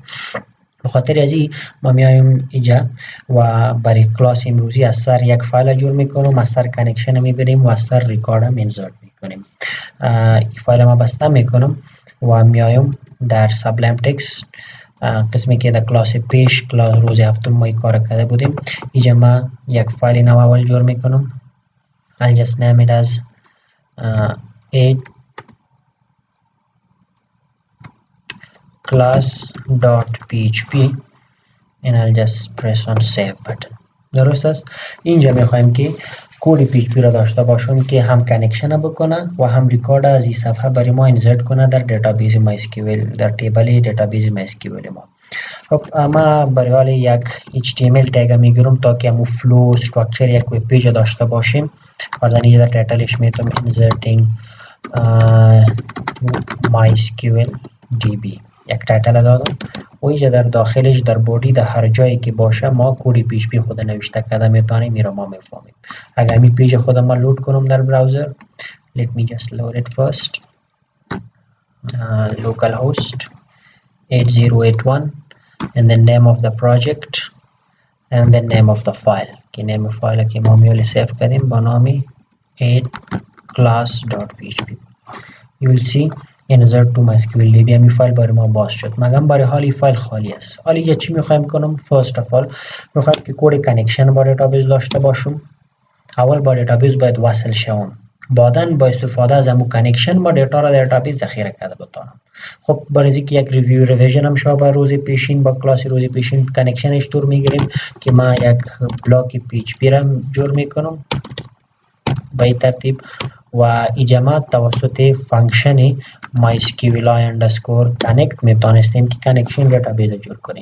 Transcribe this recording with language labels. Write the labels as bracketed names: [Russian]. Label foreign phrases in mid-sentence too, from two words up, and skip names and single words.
[Persian] به خاطر از این ما میایم اینجا و برای کلاس امروزی از سر یک فایل جور میکنم، از سر کانکشن میبریم و از سر ریکارد هم انسرت میکنیم. این فایل ما بسته میکنم و میایم در سابلایم تکست قسمی که در کلاس پیش کلاس روز هفتم ما کار کرده بودیم. اینجا ما یک فایل نو اول جور میکنم. [English] I'll just name it as 8 class.php and I'll just press on save button. [Persian] درست است؟ اینجا میخوایم که کد PHP را داشته باشیم که هم کانکشن بکنه و هم ریکارد از این صفحه برای ما انسرت کنه در دیتابیس مایسکیول، در تیبل دیتابیس مایسکیول ما. خب ما برای حال یک HTML تگ میگیرم تا که همون فلو استراکچر یک وب پیج داشته باشیم. فرضاً اینجا در تایتلش میتونم [English] inserting MySQL DB [Persian] یک تایتل دادم و اینجا در داخلش در بودی در هر جایی که باشه ما کد پی اچ پی خود نوشته کرده میتونیم میره ما میفهمیم. اگر می پیج خودم ما لود کنم در براوزر [English] let me just load it first localhost 8081 and then name of the project and then name of the file [Persian] که نیم فایل که ما میول سیو کردیم با نام 8class.php. [English] you will see insert to MySQL DB [Persian] همی فایل برای ما باز شد. مگم برای حال این فایل خالی است. حالا یه چی میخوایم کنم؟ [English] first of all [Persian] میخوایم که کد کانکشن با دیتابیس داشته باشم. اول با دیتابیس باید وصل شوم، بعداً با استفاده از همون کانکشن با دیتا را در دیتابیس ذخیره کرده بتونم. خب برای اینکه یک ریویژن هم شما با روز پیشین با کلاس روز پیشین کانکشنش طور میگیریم که ما یک بلاک PHP را جور میکنم به این ترتیب و اینجا توسط فانکشن MySQLi_connect میتونستیم که کانکشن دیتابیس جور کنیم.